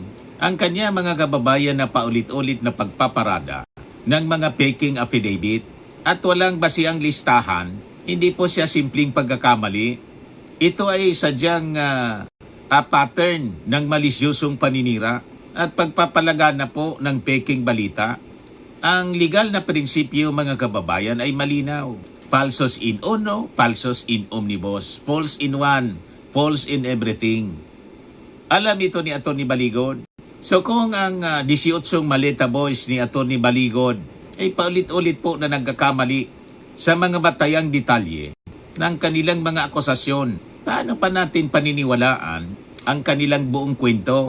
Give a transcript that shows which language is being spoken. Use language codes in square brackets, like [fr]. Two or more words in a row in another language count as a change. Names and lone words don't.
[tl] Ang kanya, mga kababayan, na paulit-ulit na pagpaparada ng mga [en] faking affidavit [tl] at walang basihang listahan, hindi po siya simpleng pagkakamali. Ito ay sadyang pattern ng malisyosong paninira at pagpapalagana po ng faking balita. Ang legal na prinsipyo, mga kababayan, ay malinaw. [la] Falsos in uno, falsos in omnibus. [en] False in one, false in everything. [tl] Alam ito ni Atty. Baligod. So kung ang 18 Maleta Boys ni Atty. Baligod ay paulit-ulit po na nagkakamali sa mga batayang detalye ng kanilang mga akusasyon, paano pa natin paniniwalaan ang kanilang buong kwento.